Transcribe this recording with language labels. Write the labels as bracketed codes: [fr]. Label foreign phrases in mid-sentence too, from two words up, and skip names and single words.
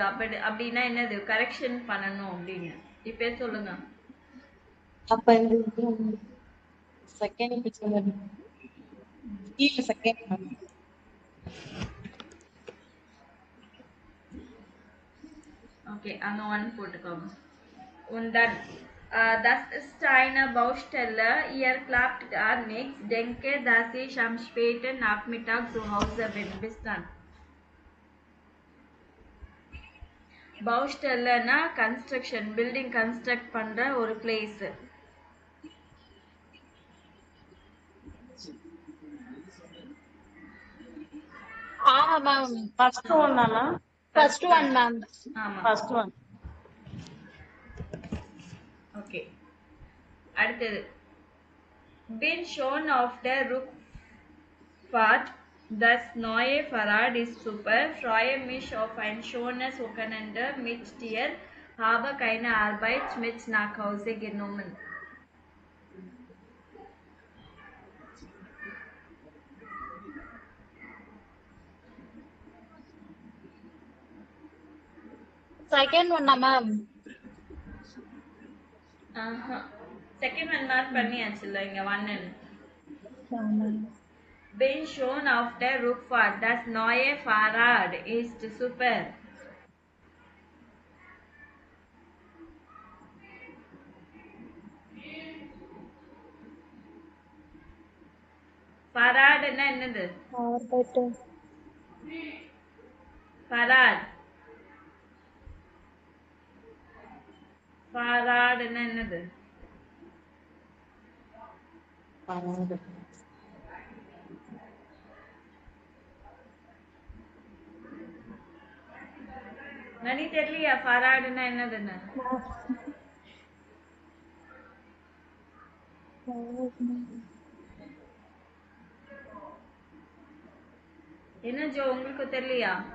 [ta] அப்படின்னா என்னது? கரெக்ஷன் பண்ணணும் அப்படின்னு. இப்போ சொல்லுங்க. அப்ப இந்த [en] second picture [ta] கீழ செகண்ட். ஓகே, அங்க ஒன் போட்டுக்கோங்க. [de] Und dann das ist eine Baustelle. Ihr klappt gar nichts. Denke, dass ich am späten Nachmittag zu Hause bin. Bis dann. [en] Baustellena construction, building construct [ta] பண்ற ஒரு [en] place. [ta] மேம் [en] first one [ta] தானா? [en] first one ma'am. [ta] ஆமா, [en] first one. [ta] ஓகே, அடுத்தது. [de] Bin schon auf der Rückfahrt. Das neue Fahrrad ist super. Freue mich auf ein schönes Wochenende mit dir. Habe keine Arbeit mit nach Hause genommen. [ta] செகண்ட் ஒன்னா மேம்? [en] second one mark [ta] பண்ணியாச்சுல்ல இங்க ஒன்னு. Bin schon auf der Rückfahrt. Das neue Fahrrad ist super. Fahrrad என்னது? [de] Fahrrad. [ta] Fahrrad என்னது? [de] Parade. [ta] நனி தெரியலையா ஃபராடுன்னா என்னதுன்னு? என்ன ஜோ உங்களுக்கு தெரியலையா?